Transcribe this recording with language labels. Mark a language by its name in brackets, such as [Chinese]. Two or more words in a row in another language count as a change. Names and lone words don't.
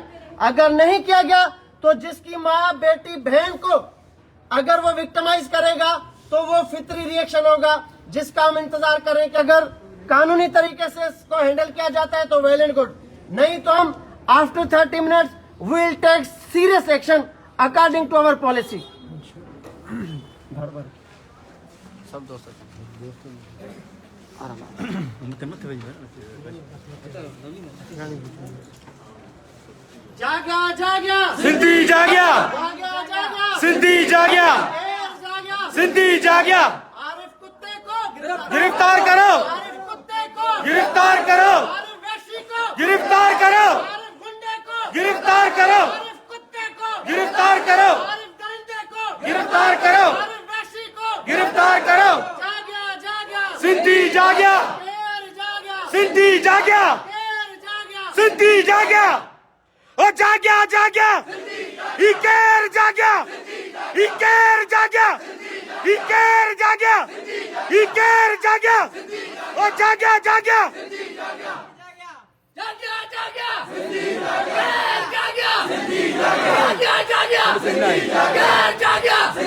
[Hindi] अगर नहीं किया गया तो जिसकी माँ, बेटी, बहन को अगर वो विक्टिमाइज करेगा तो वो फितरी रिएक्शन होगा, जिसका हम इंतजार करें कि अगर कानूनी तरीके से इसको हैंडल किया जाता है तो [English] well and good, [Hindi] नहीं तो हम [English] after 30 minutes will take serious action according to our policy. [Hindi] सब दोस्त [Sindhi] जाग्या जाग्या सिंधी जाग्या जाग्या जाग्या सिंधी जाग्या केर जाग्या सिंधी जाग्या [Hindi] आरिफ कुत्ते को गिरफ्तार करो आरिफ कुत्ते को गिरफ्तार करो आरिफ वैशी को गिरफ्तार करो आरिफ गुंडे को गिरफ्तार करो आरिफ कुत्ते को गिरफ्तार करो आरिफ दरिंदे को गिरफ्तार करो आरिफ वैशी को गिरफ्तार करो [Sindhi] जाग्या जाग्या सिंधी जाग्या केर जाग्या सिंधी जाग्या केर जाग्या सिंधी जाग्या ओ जाग्या जाग्या इकेर जाग्या इकेर जाग्या इकेर जाग्या इकेर जाग्या ओ जाग्या जाग्या जाग्या जाग्या केर जाग्या जाग्या जाग्या केर जाग्या